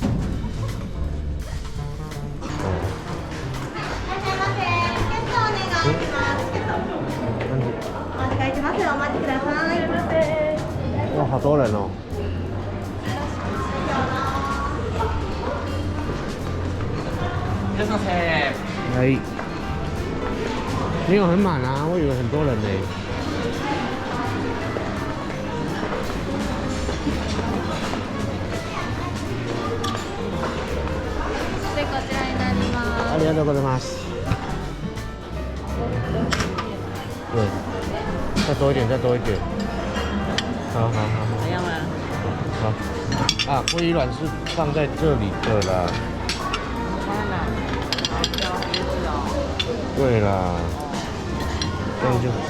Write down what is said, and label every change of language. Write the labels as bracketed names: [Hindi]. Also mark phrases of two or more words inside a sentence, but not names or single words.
[Chinese] 哇，好多人哦！哎，没有很满啊，我以为很多人呢。 [Japanese] ありがとうございます。 [Chinese] 对，再多一点，再多一点。好。怎样吗？好。啊，鲑鱼卵是放在这里的啦。对啦，这样就，